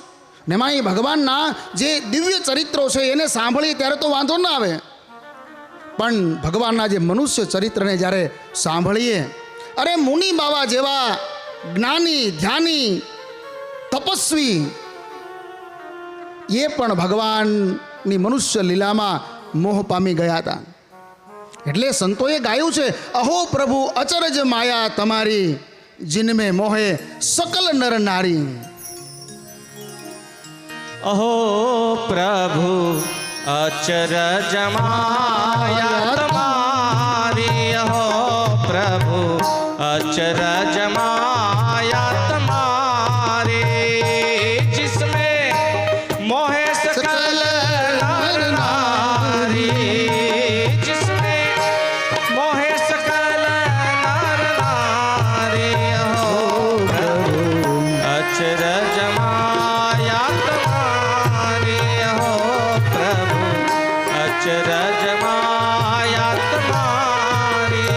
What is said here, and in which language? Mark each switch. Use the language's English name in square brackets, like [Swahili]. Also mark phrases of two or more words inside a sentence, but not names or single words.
[Gujarati] ને એમાં એ ભગવાનના જે દિવ્ય ચરિત્રો છે એને સાંભળીએ ત્યારે તો વાંધો ના આવે, પણ ભગવાનના જે મનુષ્ય ચરિત્રને જ્યારે સાંભળીએ, અરે મુનિ બાવા જેવા જ્ઞાની ધ્યાની તપસ્વી એ પણ ભગવાનની મનુષ્ય લીલામાં મોહ પામી ગયા હતા. એટલે સંતોએ ગાયું છે, અહો પ્રભુ અચરજ માયા તમારી, [Hindi] जिनमें मोहे सकल नर नारी. अहो प्रभु अचरज माया तुम्हारी, अहो प्रभु अचरज माया तुम्हारी, जिसमें मोहे सकल नर नारी, जिसमें मोहे सकल नर नारी, अहो प्रभु अचरज माया तुम्हारी, अहो प्रभु अचरज माया तुम्हारी.